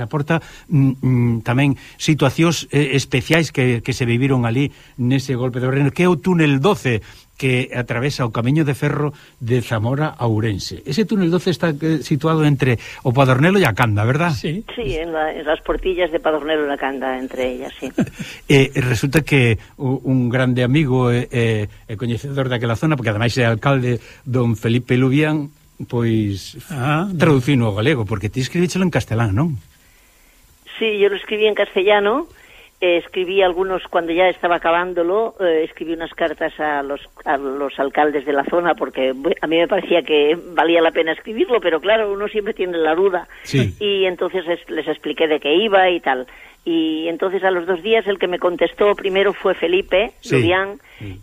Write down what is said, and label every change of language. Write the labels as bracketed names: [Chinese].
[Galician] Aporta tamén situacións especiais que se viviron ali nese golpe de Obrero. Que é o túnel 12... que atravesa o Camiño de Ferro de Zamora a Ourense. Ese túnel 12 está situado entre o Padornelo e a Canda, ¿verdad? [Spanish] Sí, en las portillas de Padornelo e a Canda, entre ellas, sí. [Galician] Resulta que un grande amigo e coñecedor daquela zona, porque ademais é alcalde, don Felipe Lubián, pois traducino ao galego, porque ti escribíchelo en castelán, non? [Spanish] Sí, yo lo escribí en castellano. Escribí algunos cuando ya estaba acabándolo, escribí unas cartas a los alcaldes de la zona porque a mí me parecía que valía la pena escribirlo, pero claro, uno siempre tiene la duda. Sí. Y entonces les expliqué de qué iba y tal. Y entonces a los dos días el que me contestó primero fue Felipe, sí, Lubián, sí.